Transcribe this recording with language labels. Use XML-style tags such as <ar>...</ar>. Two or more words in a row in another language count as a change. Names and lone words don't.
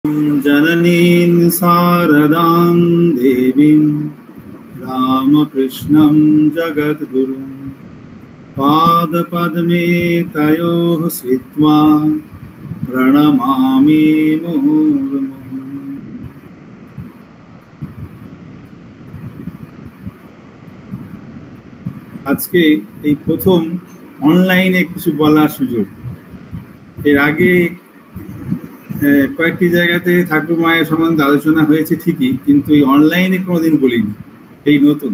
<sa>जननीं शारदां देवीं रामकृष्णं जगद्गुरुं पादपद्मे तयोः स्थित्वा प्रणमामि मुहुर्मुहुः।</sa> <bn>আজকে এই প্রথম অনলাইনে কিছু বলার সুযোগ। এর আগে কয়েকটি জায়গাতে ঠাকুর মায়ের সম্বন্ধে আলোচনা হয়েছে ঠিকই, কিন্তু এই অনলাইনে কোনোদিন বলিনি, এই নতুন।</bn>